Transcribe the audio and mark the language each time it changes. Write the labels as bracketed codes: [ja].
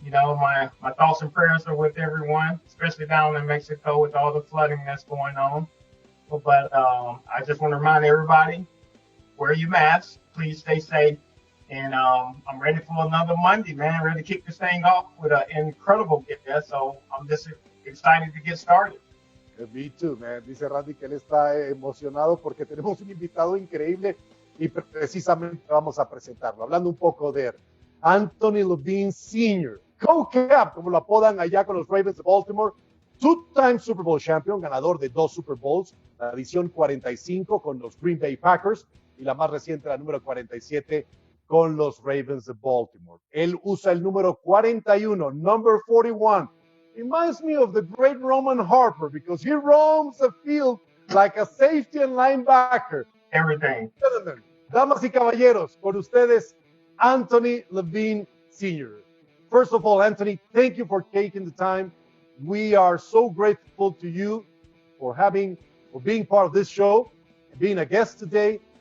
[en] You know, my thoughts and prayers are with everyone, especially down in Mexico with all the flooding that's going on. But I just want to remind everybody, wear your mask, please stay safe. And I'm ready for another Monday, man. Ready to kick this thing off with an incredible guest. So I'm just excited to get started. Me too, man. [es] Dice Randy que él está emocionado porque tenemos un invitado increíble y precisamente vamos a presentarlo. Hablando un poco de él. Anthony Levine Sr., Co-Cap, como lo apodan allá con los Ravens de Baltimore, [en] two-time Super Bowl champion, [es] ganador de 2 Super Bowls, la edición 45 con los Green Bay Packers y la más reciente, la número 47, con los Ravens de Baltimore. Él usa el número 41, [en] number 41. Reminds me of the great Roman Harper because he roams the field like a safety and linebacker. Everything. Gentlemen, [es] damas y caballeros, con ustedes, Anthony Levine Sr. [en] First of all, Anthony, thank you for taking the time. We are so grateful to you for being part of this show, being a guest today.